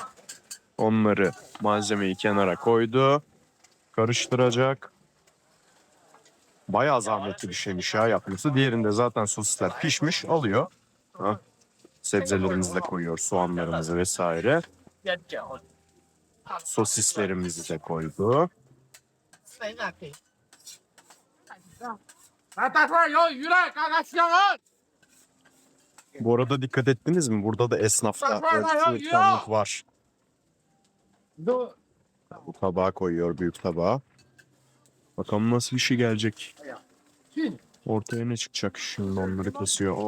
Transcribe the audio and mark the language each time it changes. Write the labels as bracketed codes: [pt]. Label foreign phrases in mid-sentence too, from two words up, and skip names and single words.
[tr] Onları malzemeyi kenara koydu. Karıştıracak. Bayağı zahmetli bir şeymiş ya yapması. Diğerinde zaten sosisler pişmiş alıyor. Ha. Sebzelerimizi de koyuyor. Soğanlarımızı vesaire. Sosislerimizi de koydu. [zh] 来大串鱿鱼来，嘎嘎香啊！ [tr] Bu arada dikkat ettiniz mi? Burada da esnafta böyle ikramlık var. Bu tabağa koyuyor büyük tabağa. Bakalım nasıl bir şey gelecek. Ortaya ne çıkacak? Şimdi onları kesiyor. Oh.